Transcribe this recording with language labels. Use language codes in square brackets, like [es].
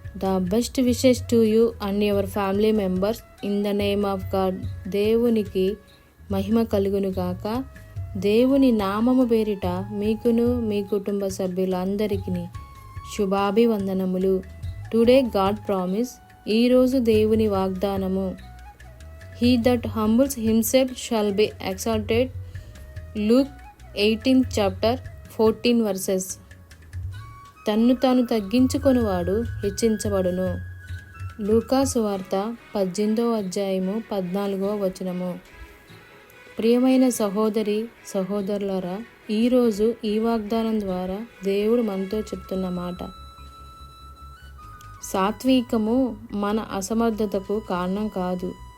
[en] The best wishes to you and your family members in the name of God. [te] దేవునికి మహిమ కలుగును గాక. దేవుని నామము పేరిట మీకును మీ కుటుంబ సభ్యులందరికీ శుభాభివందనములు. [en] today god promise, [te] ఈరోజు దేవుని వాగ్దానము. [en] He that humbles himself shall be exalted. Luke 18th chapter 14 verses. [te] తన్ను తాను తగ్గించుకొనివాడు హెచ్చించబడును. లూకా సువార్త 18వ అధ్యాయము 14వ వచనము. ప్రియమైన సహోదరి సహోదరులారా, ఈరోజు ఈ వాగ్దానం ద్వారా దేవుడు మనతో చెప్తున్న మాట, సాత్వికము మన అసమర్థతకు కారణం కాదు.